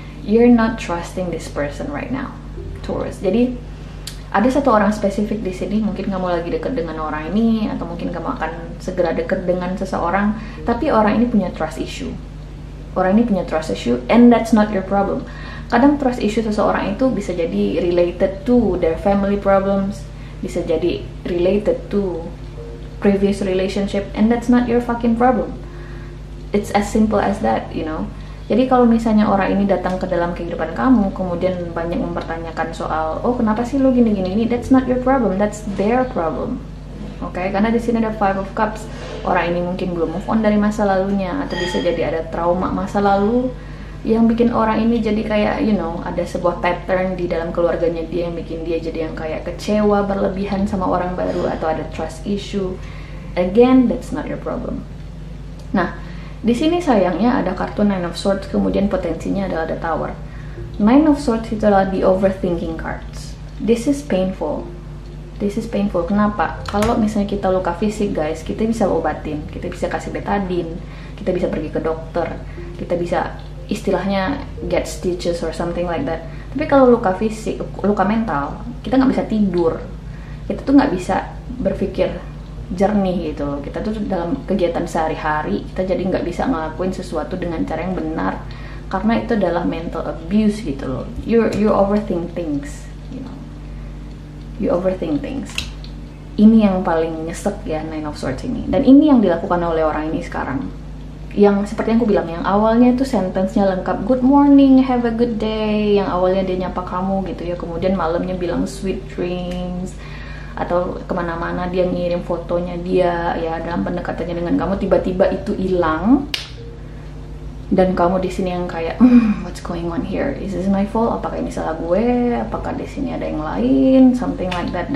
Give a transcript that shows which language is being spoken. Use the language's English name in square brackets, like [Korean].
[English] You're not trusting this person right now, Taurus. [Indonesian] Jadi ada satu orang spesifik di sini, mungkin kamu lagi deket dengan orang ini, atau mungkin kamu akan segera deket dengan seseorang, tapi orang ini punya trust issue. Orang ini punya trust issue, [English] and that's not your problem. [Indonesian] Kadang trust issue seseorang itu bisa jadi [English] related to their family problems, [Indonesian] bisa jadi [English] related to previous relationship, and that's not your fucking problem. It's as simple as that, you know. [Indonesian] Jadi kalau misalnya orang ini datang ke dalam kehidupan kamu, kemudian banyak mempertanyakan soal, oh kenapa sih lu gini, [English] that's not your problem, that's their problem. [Indonesian] Oke, karena di sini ada Five of Cups. Orang ini mungkin belum move on dari masa lalunya, atau bisa jadi ada trauma masa lalu yang bikin orang ini jadi kayak, you know, ada sebuah pattern di dalam keluarganya dia yang bikin dia jadi yang kayak kecewa berlebihan sama orang baru, atau ada trust issue. [English] Again, that's not your problem. [Indonesian] Nah, di sini sayangnya ada kartu Nine of Swords, kemudian potensinya adalah the Tower. [English] Nine of Swords [Indonesian] itu adalah [English] the overthinking cards. This is painful. This is painful. [Indonesian] Kenapa? Kalau misalnya kita luka fisik, guys, kita bisa obatin, kita bisa kasih betadine, kita bisa pergi ke dokter, kita bisa istilahnya [English] get stitches or something like that. [Indonesian] Tapi kalau luka fisik, luka mental, kita nggak bisa tidur, kita tuh nggak bisa berpikir jernih gitu loh. Kita tuh dalam kegiatan sehari-hari kita jadi nggak bisa ngelakuin sesuatu dengan cara yang benar karena itu adalah mental abuse gitu loh. [English] You overthink things, you know. You overthink things. [Indonesian] Ini yang paling nyesek ya, Nine of Swords ini. Dan ini yang dilakukan oleh orang ini sekarang. Yang seperti yang aku bilang, yang awalnya itu sentence-nya lengkap [English] good morning, have a good day, [Indonesian] yang awalnya dia nyapa kamu gitu ya, kemudian malamnya bilang [English] sweet dreams, [Indonesian] atau kemana-mana dia ngirim fotonya dia ya dalam pendekatannya dengan kamu, tiba-tiba itu hilang dan kamu di sini yang kayak [English] what's going on here, is this my fault, [Indonesian] apakah ini salah gue, apakah di sini ada yang lain, [English] something like that.